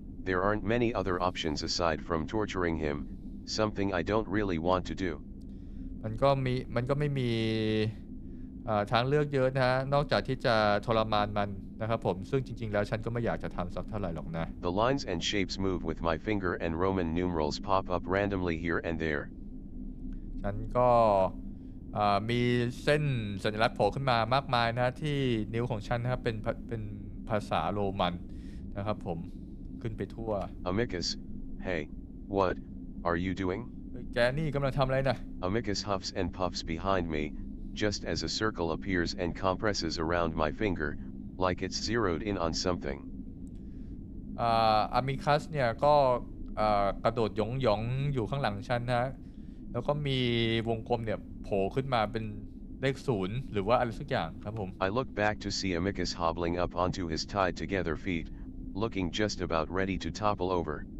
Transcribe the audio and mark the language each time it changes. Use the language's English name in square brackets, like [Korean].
[English] There aren't many other options aside from torturing him, something I don't really want to do. [Thai] มันก็ไม่มี ทางเลือกเยอะนะฮะนอกจากที่จะทรมานมันนะครับผมซึ่งจริงๆแล้วฉันก็ไม่อยากจะทำสักเท่าไหร่หรอกนะ [English] The lines and shapes move with my finger and Roman numerals pop up randomly here and there. [Thai] ฉันก็มีเส้นสัญลักษณ์โผล่ขึ้นมามากมายนะที่นิ้วของฉันนะครับเป็นภาษาโรมันนะครับผมขึ้นไปทั่ว [English] Amicus, hey, what are you doing? [Thai] แกนี่กำลังทำอะไรนะ [English] Amicus huffs and puffs behind me, just as a circle appears and compresses around my finger, like it's zeroed in on something. [Thai] อามิคัสเนี่ยก็กระโดดหยองๆอยู่ข้างหลังฉันนะแล้วก็มีวงกลมเนี่ยโผล่ขึ้นมาเป็นเลข0หรือว่าอะไรสักอย่างครับผม [English] I look back to see Amicus hobbling up onto his tied together feet, looking just about ready to topple over.